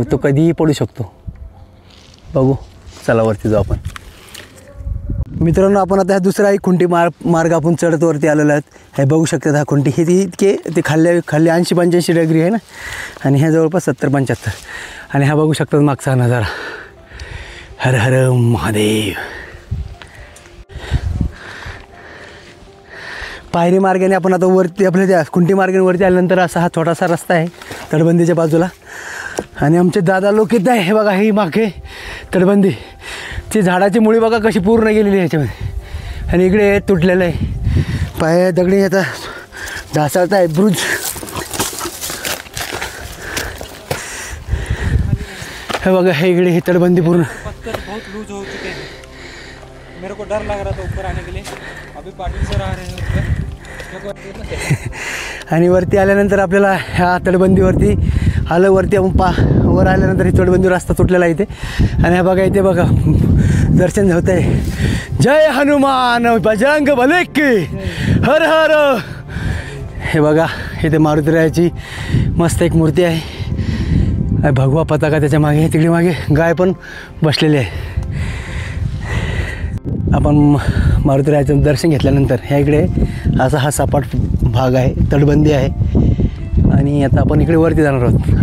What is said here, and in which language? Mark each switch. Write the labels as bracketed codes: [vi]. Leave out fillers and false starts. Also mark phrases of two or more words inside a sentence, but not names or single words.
[mr] तो कधीही पडू शकतो. बघू चला वरती जाऊ आपण. मित्रांनो आपण आता दुसरा एक खुंटी मार्ग आपण चढत वरती आलेलो आहेत. हे बघू शकतात हा खुंटी हे इतके ते खाली 80-85 डिग्री आहे ना आणि ह्या जवळपास 70-75 आणि हा बघू शकतात मागचा नजारा. हर हर महादेव. पायरी मार्गाने आपण आता वरती आपल्या त्या खुंटी मार्गाने वरती आल्यानंतर असा हा छोटासा रस्ता आहे तटबंदीच्या बाजूला आणि आमचे दादा लोक येत आहे. हे बघा ही मागे तटबंदी ती झाडाची मुळी बघा कशी पूर्ण गेलेली आहे ह्याच्यामध्ये आणि इकडे तुटलेलं आहे. पाय दगडी आता ढासळत आहे ब्रुज. हे बघा हे इकडे ही तटबंदी पूर्ण [hi] बहुत लूज हो चुके हैं. मेरे को डर लग रहा था ऊपर आने के लिए. अभी पाटिल सर आ रहे हैं ऊपर. [mr] आणि वरती आल्यानंतर आपल्याला ह्या तटबंदीवरती आलं. वरती आपण वर आल्यानंतर ही तटबंदी रस्ता तुटलेला आहे इथे आणि हा बघा इथे बघा दर्शन होत आहे. [hi] जय हनुमान बजरंग बली की हर हर. [mr] हे बघा इथे मारुतीरायाची मस्त एक मूर्ती आहे. भगवा पताका त्याच्या मागे तिकडे मागे गाय पण बसलेली आहे. आपण मारुतीरायाचं दर्शन घेतल्यानंतर ह्या इकडे असा हा सपाट भाग आहे तटबंदी आहे आणि आता आपण इकडे वरती जाणार आहोत.